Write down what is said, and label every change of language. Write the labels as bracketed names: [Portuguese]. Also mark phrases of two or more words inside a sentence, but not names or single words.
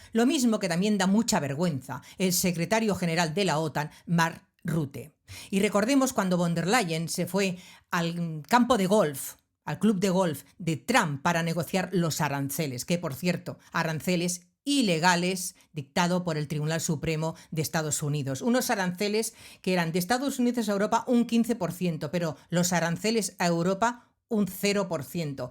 [Spanish] Lo mismo que también da mucha vergüenza el secretario general de la OTAN, Mark Rutte. Y recordemos cuando von der Leyen se fue al campo de golf, al club de golf de Trump para negociar los aranceles, que por cierto, aranceles ilegales dictado por el Tribunal Supremo de Estados Unidos. Unos aranceles que eran de Estados Unidos a Europa un 15%, pero los aranceles a Europa un 0%.